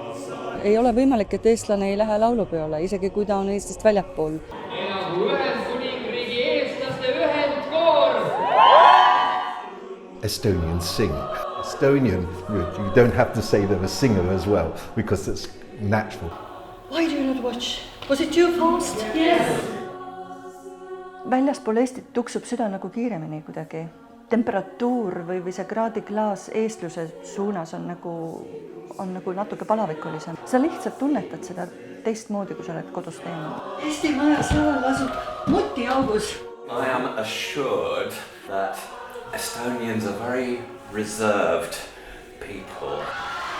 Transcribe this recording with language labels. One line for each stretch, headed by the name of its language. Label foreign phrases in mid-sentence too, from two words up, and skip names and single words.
Estonian: Ei ole võimalik, et eestlane ei lähe laulupeole, isegi kui ta on Eestist väljapool. Ühendkuningriigi eestlaste ühendkoor!
English: Estonians sing. Estonian, you don't have to say they're a singer as well, because it's natural. Why do you not watch? Was it too fast? Yes.
Estonian: Väljaspool Eestit tuksub süda nagu kiiremini kuidagi. Temperatuur või see kraadiklaas eestluse suunas on nagu natuke palavikulisem. Sa lihtsalt tunnetad seda teistmoodi, kui sa oled kodus teinud. Eesti maja saal asub mutiaugus.
English: I am assured that Estonians are very reserved people.